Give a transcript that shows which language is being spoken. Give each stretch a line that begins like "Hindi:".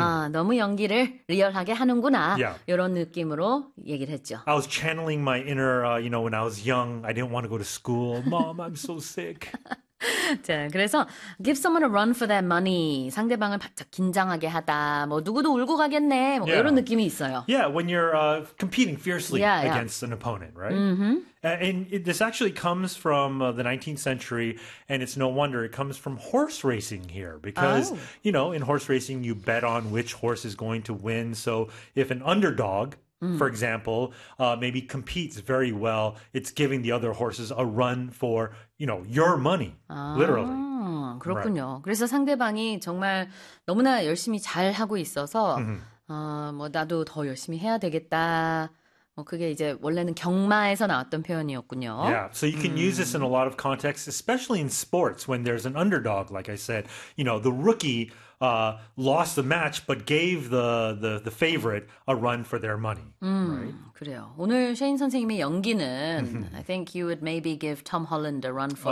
Korean: 너무 연기를 리얼하게 하는구나.
English: Yeah.
Korean: 이런 느낌으로 얘기를 했죠.
English: I was channeling my inner, you know, when I was young, I didn't want to go to school. Mom, I'm so sick.
Korean: 자, 그래서
English: give someone a run for their money.
Korean: 상대방을 바짝 긴장하게 하다. 뭐 누구도 울고 가겠네. 뭐
English: yeah.
Korean: 이런 느낌이 있어요.
English: Yeah, when you're competing fiercely yeah, yeah. against an opponent, right? Mm-hmm. And this actually comes from the 19th century, and it's no wonder it comes from horse racing here because, oh. you know, in horse racing, you bet on which horse is going to win. So if an underdog, for example, maybe competes very well, it's giving the other horses a run for, you know, your money, literally.
Korean: 그렇군요.
English: Right.
Korean: 그래서 상대방이 정말 너무나 열심히 잘하고 있어서,
English: mm-hmm.
Korean: 뭐 나도 더 열심히 해야 되겠다. 그게 이제 원래는 경마에서 나왔던 표현이었군요.
English: Yeah, so you can use this in a lot of contexts, especially in sports when there's an underdog, like I said, you know, the rookie lost the match but gave the favorite a run for their money, right?
Korean: 그래요. 오늘 셰인 선생님의 연기는
English: I think you would maybe give Tom Holland a run for